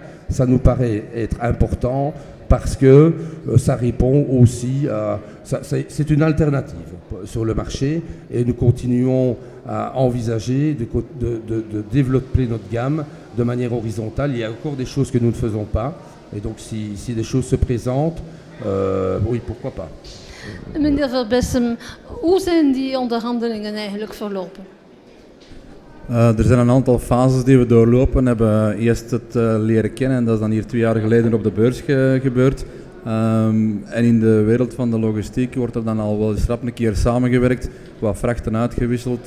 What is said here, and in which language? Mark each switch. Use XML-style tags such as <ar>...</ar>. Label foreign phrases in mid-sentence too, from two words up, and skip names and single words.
<fr>Ça nous paraît être important parce que ça répond aussi à... C'est une alternative sur le marché et nous continuons à envisager de développer notre gamme de manière horizontale. Il y a encore des choses que nous ne faisons pas et donc si des choses se présentent, oui, pourquoi pas.</fr> <nl>Meneer Verbessem, hoe zijn die onderhandelingen eigenlijk verlopen? Er zijn een aantal fases die we doorlopen. We hebben eerst het leren kennen en dat is dan hier 2 jaar geleden op de beurs gebeurd. En in de wereld van de logistiek wordt er dan al wel eens rap een keer samengewerkt, wat vrachten uitgewisseld.</nl>